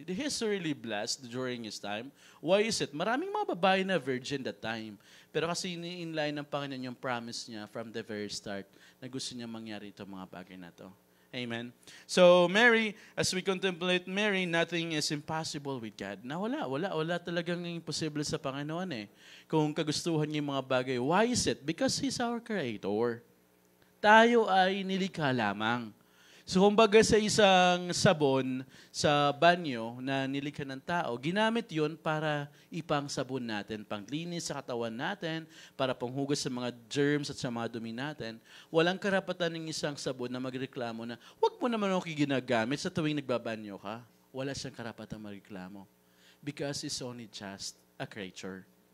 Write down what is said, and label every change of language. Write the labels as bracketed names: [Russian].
[English] He's really blessed during his time. Why is it? [Filipino] Maraming mga babae na virgin [English] that time. [Filipino] Pero kasi in-line ng Panginoon yung promise niya [English] from the very start [Filipino] na gusto niya mangyari itong mga bagay na to. Amen. [English] So Mary, as we contemplate Mary, nothing is impossible with God. [Filipino] Na wala talagang imposible sa Panginoon eh. Kung kagustuhan niya yung mga bagay. [English] Why is it? Because He's our Creator. [Filipino] Tayo ay nilikha lamang. So kumbaga sa isang sabon sa banyo na nilikha ng tao, ginamit yun para ipang sabon natin, panglinis sa katawan natin, para panghugas sa mga germs at sa mga dumi natin. Walang karapatan ng isang sabon na magreklamo na, wag mo naman ako ginagamit sa tuwing nagbabanyo ka. Wala siyang karapatan magreklamo. [English] Because it's only just a creature.